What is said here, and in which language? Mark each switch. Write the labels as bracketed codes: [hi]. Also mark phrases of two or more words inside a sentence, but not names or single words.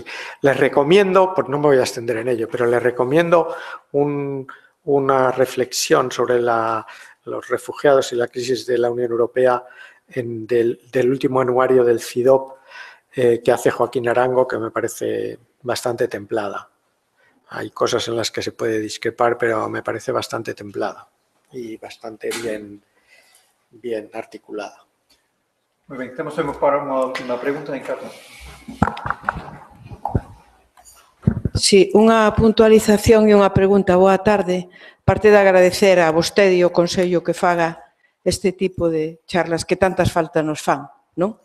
[es] Les recomiendo, pues no me voy a extender en ello, pero les recomiendo una reflexión sobre los refugiados y la crisis de la Unión Europea del último anuario del CIDOB que hace Joaquín Arango, que me parece bastante templada. Hay cosas en las que se puede discrepar, pero me parece bastante templada y bastante bien articulada. [gl] Moi ben, temos tempo para unha última pregunta, Ricardo. Sí, unha puntualización e unha pregunta. Boa tarde. Parte de agradecer a vostede e ao Consello que faga este tipo de charlas que tantas faltas nos fan, non?